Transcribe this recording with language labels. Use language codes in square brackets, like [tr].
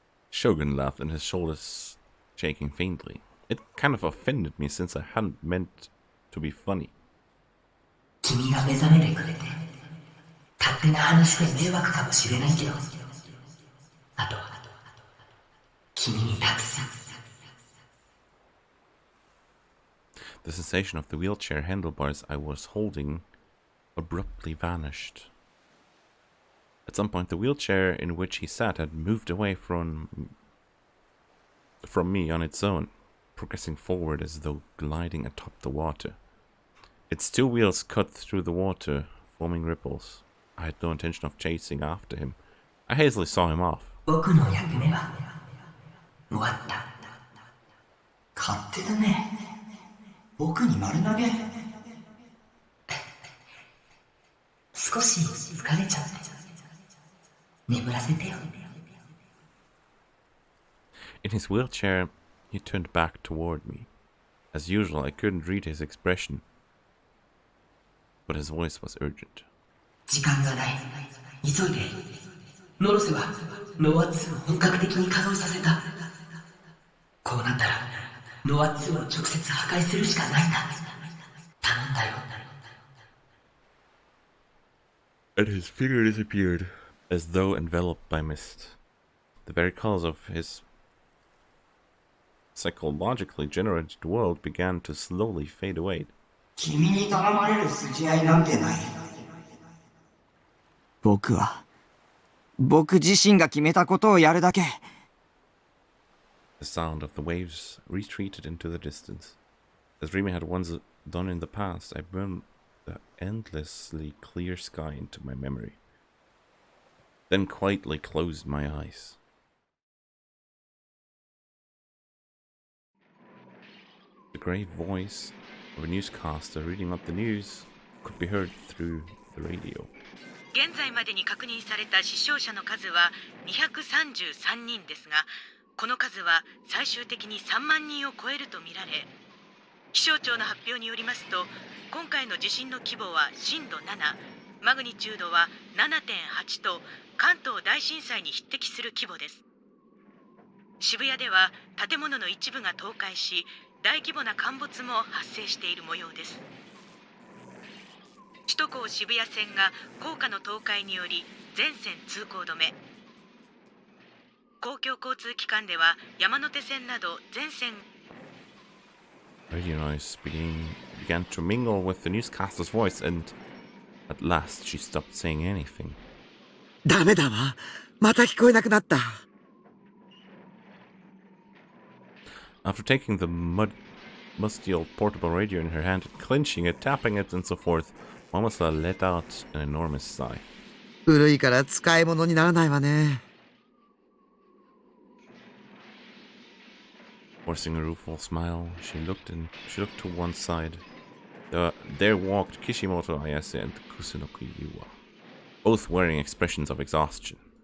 [en] Shogun laughed and his shoulders shaking faintly. It kind of offended me since I hadn't meant to be funny. [ja] 君が目覚めてくれて勝手な話で迷惑かもしれないけど、あと君に託す。 [en] The sensation of the wheelchair handlebars I was holding abruptly vanished. At some point, the wheelchair in which he sat had moved away from me on its own, progressing forward as though gliding atop the water. Its two wheels cut through the water, forming ripples. I had no intention of chasing after him. I hastily saw him off. [ja] 僕の役目は終わった。勝手だね。僕に丸投げ。少し疲れちゃって。眠らせてよ。 [en] In his wheelchair, he turned back toward me. As usual, I couldn't read his expression, but his voice was urgent. [ja] 時間がない。急いで。ノロセはノア2を本格的に稼働させた。こうなったらノア2を直接破壊するしかないんだ。頼んだよ。 [en] And his figure disappeared, as though enveloped by mist. The very cause of his psychologically generated world began to slowly fade away. [ja] 君に頼まれる筋合いなんてない。僕自身が決めたことをやるだけ。 [en] The sound of the waves retreated into the distance. As dreaming had once done in the past, I burned the endlessly clear sky into my memory, then quietly closed my eyes. The grave voice of a newscaster reading up the news could be heard through the radio. [ja] 現在までに確認された死傷者の数は233人ですが、この数は最終的に3万人を超えるとみられ、気象庁の発表によりますと、今回の地震の規模は震度7、マグニチュードは 7.8 と関東大震災に匹敵する規模です。渋谷では建物の一部が倒壊し、大規模な陥没も発生している模様です。首都高渋谷線が高架の倒壊により全線通行止め。公共交通機関では山手線など全線。 [en] Radio noise began to mingle with the newscaster's voice, and at last she stopped saying anything. [ja] ダメだわ。また聞こえなくなった。 [en] After taking the musty old portable radio in her hand, clenching it, tapping it, and so forth, Momasa let out an enormous sigh. [ja] 古いから使い物にならないわね。 [en] Forcing a rueful smile, she looked to one side. There walked Kishimoto Ayase and Kusunoki Yuwa, both wearing expressions of exhaustion.